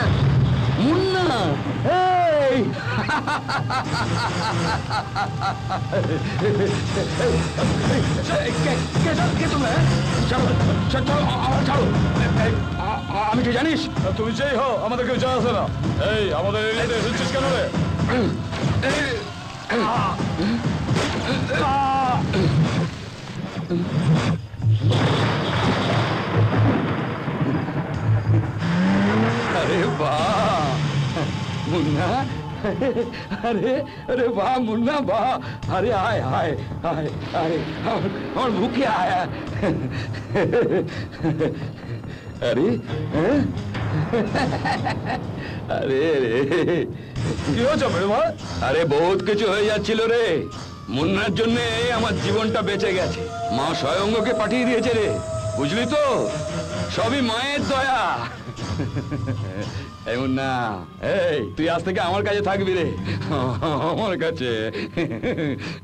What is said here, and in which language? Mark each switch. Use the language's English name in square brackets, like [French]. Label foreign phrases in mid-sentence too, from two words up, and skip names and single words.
[Bangla] মুন্না? এই কে তোমরা? আমি কি জানিস? তুমি যেই হও আমাদের কেউ যায় আসে না। এই আমাদের এরিয়াতে এসেছিস কেন রে? [Hindi] अरे वाह मुन्ना, अरे अरे वाह मुन्ना वाह। अरे आए आए आए आए और भूखे आया। अरे हैं? अरे रे [Bangla] কি হয়েছে [Hindi] मेरे भाई? [Bangla] আরে বহুত কিছু হয়ে যাচ্ছিল রে। মুন্নার জন্য আমার জীবনটা বেঁচে গেছে। মা স্বয়ংকে পাঠিয়ে দিয়েছে রে, বুঝলি তো? সবই মায়ের দয়া। এই মুন্না, এই তুই আজ থেকে আমার কাছে থাকবি রে, আমার কাছে।